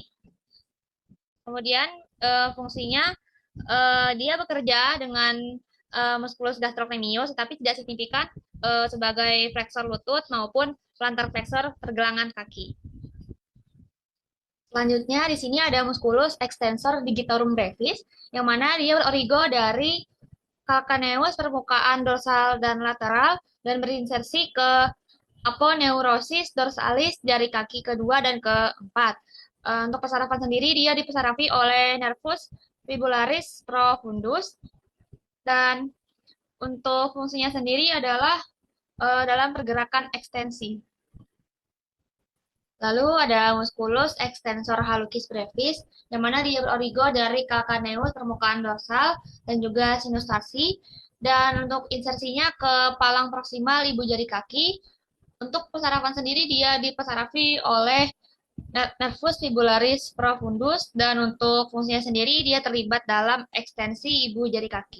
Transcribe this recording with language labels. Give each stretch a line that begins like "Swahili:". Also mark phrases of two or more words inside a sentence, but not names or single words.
Indonesian: Kemudian fungsinya dia bekerja dengan musculus gastrocnemius, tetapi tidak signifikan sebagai flexor lutut maupun plantar flexor pergelangan kaki. Selanjutnya di sini ada musculus extensor digitorum brevis, yang mana dia berorigo dari calcaneus permukaan dorsal dan lateral dan berinsersi ke aponeurosis dorsalis jari kaki kedua dan keempat. Untuk pesarafan sendiri dia dipesarafi oleh nervus fibularis profundus, dan untuk fungsinya sendiri adalah dalam pergerakan ekstensi. Lalu ada musculus extensor hallucis brevis, yang mana dia berorigo dari calcaneus permukaan dorsal dan juga sinus tarsi. Dan untuk insersinya ke palang proksimal ibu jari kaki. Untuk pesarapan sendiri dia dipesarafi oleh nervus fibularis profundus, dan untuk fungsinya sendiri dia terlibat dalam ekstensi ibu jari kaki.